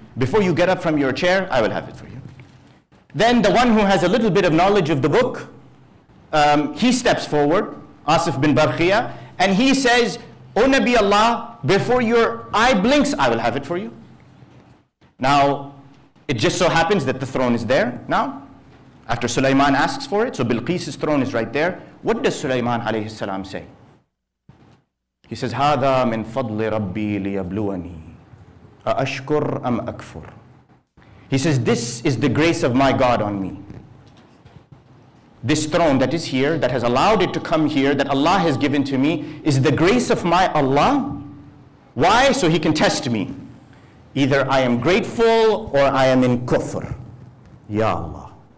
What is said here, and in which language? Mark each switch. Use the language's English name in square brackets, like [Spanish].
[English] Before you get up from your chair, I will have it for you. Then the one who has a little bit of knowledge of the book, he steps forward, Asif bin Barkhia, and he says, O Nabi Allah, before your eye blinks, I will have it for you. Now, it just so happens that the throne is there now, after Sulaiman asks for it, so Bilqis' throne is right there. What does Sulaiman alayhi salam say? He says, [Arabic] هَذَا مِن فَضْلِ رَبِّي لِيَبْلُوَنِي أَأَشْكُرْ أَمْ أَكْفُرْ. [English] He says, this is the grace of my God on me. This throne that is here, that has allowed it to come here, that Allah has given to me, is the grace of my Allah. Why? So He can test me. Either I am grateful or I am in kufr. Ya Allah.